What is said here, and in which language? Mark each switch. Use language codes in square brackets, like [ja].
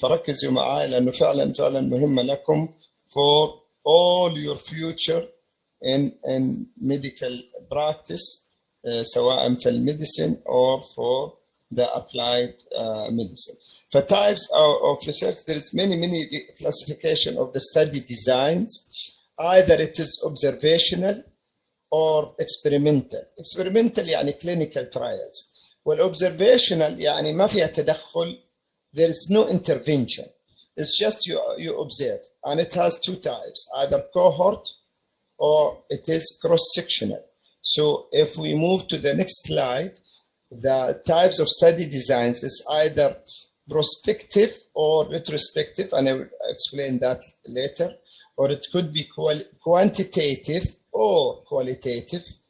[en] فركزوا معايا لأنه فعلا مهمة لكم for all your future in medical practice, سواء في الميديسين or for the applied medicine. For types of research, there is many classification of the study designs. Either it is observational or experimental. Experimental يعني clinical trials. [ar] والobservational يعني ما فيها تدخل. [en] There is no intervention. It's just you observe. And it has two types, either cohort or it is cross-sectional. So if we move to the next slide, the types of study designs is either prospective or retrospective, and I will explain that later, or it could be quantitative or qualitative.